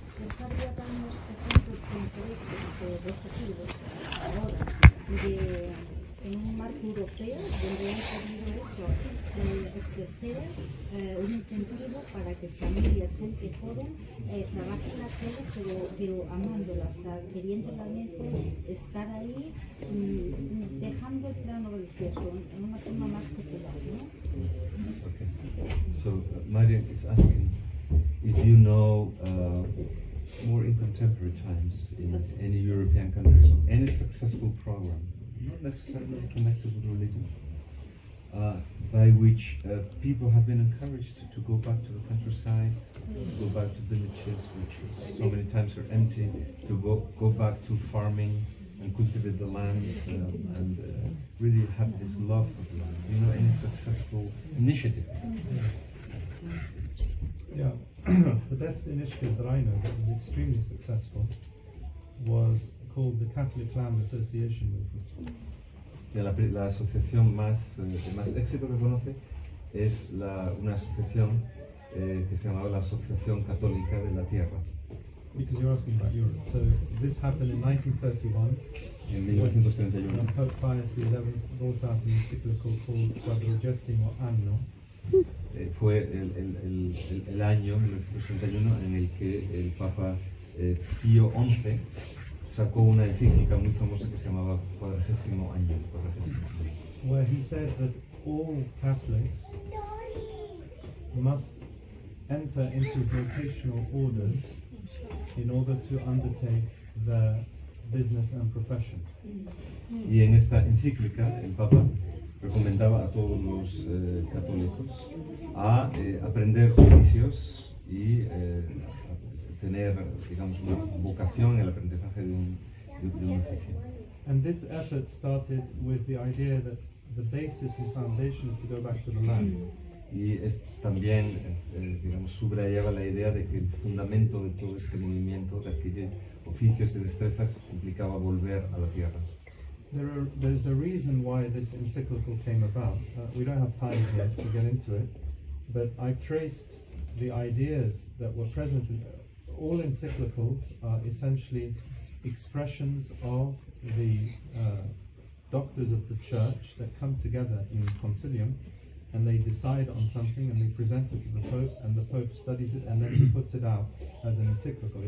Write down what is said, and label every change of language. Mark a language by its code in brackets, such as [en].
[es] ¿Es habría también ejemplos concretos de este tipo ahora, en un marco europeo donde han podido eso, ofrecer un incentivo para que familias, gente joven, trabajen la tierra pero amándola, o sea, queriendo realmente estar ahí, dejando el plano religioso en una forma más secular, ¿no? [en] Okay. So Marian is asking if you know more in contemporary times in any European countries, any successful program, not necessarily connected with religion, by which people have been encouraged to go back to the countryside, go back to villages which so many times are empty, to go back to farming and cultivate the land and really have this love of the land. You know, any successful initiative. Yeah, the best initiative that I know that was extremely successful was called the Catholic Land Association Movement. [es] La asociación más éxito que conoce es una asociación que se llamaba la Asociación Católica de la Tierra. [en] Because you're asking about Europe. So this happened in 1931. [es] En 1931. [en] When Pope Pius XI brought out an encyclical called Quadragesimo Anno. [es] Fue el año 1931 en el que el Papa Pío XI sacó una encíclica muy famosa que se llamaba Cuadragésimo Año. [en] Where he said that all Catholics must enter into vocational orders in order to undertake their business and profession. [es] Y en esta encíclica el Papa recomendaba a todos los católicos a aprender oficios y tener, digamos, una vocación en el aprendizaje de un oficio. [en] And this effort started with the idea that the basis and foundation is to go back to the land. [es] Y también, digamos, subrayaba la idea de que el fundamento de todo este movimiento, de adquirir oficios y destrezas, implicaba volver a la tierra. [en] There's a reason why this encyclical came about. We don't have time here to get into it, but I traced the ideas that were present in all encyclicals are essentially expressions of the doctors of the church that come together in concilium and they decide on something and they present it to the Pope and the Pope studies it and then he puts it out as an encyclical.